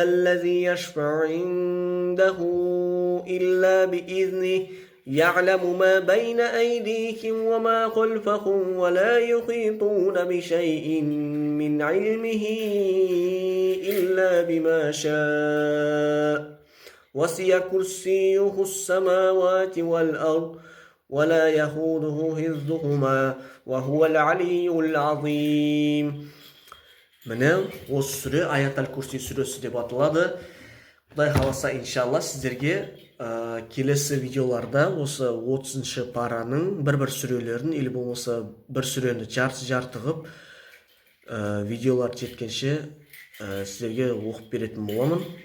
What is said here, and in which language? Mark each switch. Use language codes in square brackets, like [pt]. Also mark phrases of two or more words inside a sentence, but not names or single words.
[ar] الذي يشفع عنده إلا بإذنه يعلم ما بين أيديهم وما خلفهم ولا يحيطون بشيء من علمه إلا بما شاء وسع كرسيه السماوات والأرض ولا يئوده حفظهما وهو العلي العظيم. [kk] Міне осы сүре Аят аль-Курси сүресі деп аталады. Құдай қаласа, иншалла сіздерге келесі видеоларда осы 30-шы параның бір сүрелерін, или болмаса бір сүрені жарты қып видеолар жеткенше сіздерге оқып беретін боламын.